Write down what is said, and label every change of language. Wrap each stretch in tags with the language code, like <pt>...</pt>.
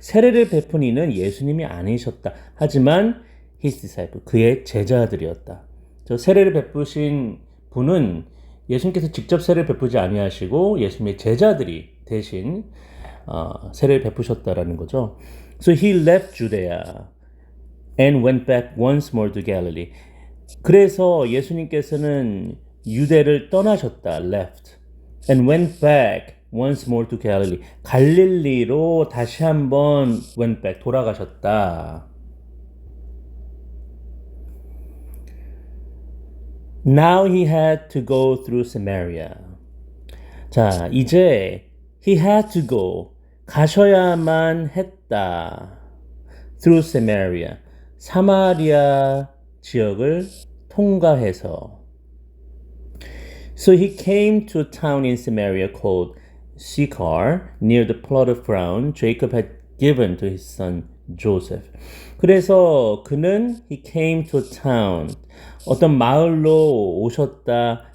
<ko>세례를 베푼 이는 예수님이 아니셨다. 하지만</ko> <en>his disciple,</en> <ko>그의 제자들이었다. 저 세례를 베푸신 분은 예수님께서 직접 세례를 베푸지 아니하시고 예수님의 제자들이 대신 세례를 베푸셨다라는 거죠.</ko> <en>So he left Judea and went back once more to Galilee.</en> <ko>그래서 예수님께서는 유대를 떠나셨다.</ko> <en>Left. And went back once more to Galilee.</en> <ko>갈릴리로 다시 한번</ko> <en>went back</en> <ko>돌아가셨다.</ko> <en>Now he had to go through Samaria.</en> <ko>자, 이제</ko> <en>he had to go</en> <ko>가셔야만 했다.</ko> <en>Through Samaria.</en> <ko>사마리아 지역을 통과해서.</ko> <en>So he came to a town in Samaria called Sychar, near the plot of ground Jacob had given to his son Joseph.</en> <ko>그래서 그는</ko> <en>he came to a town,</en> <ko>어떤 마을로 오셨다.</ko>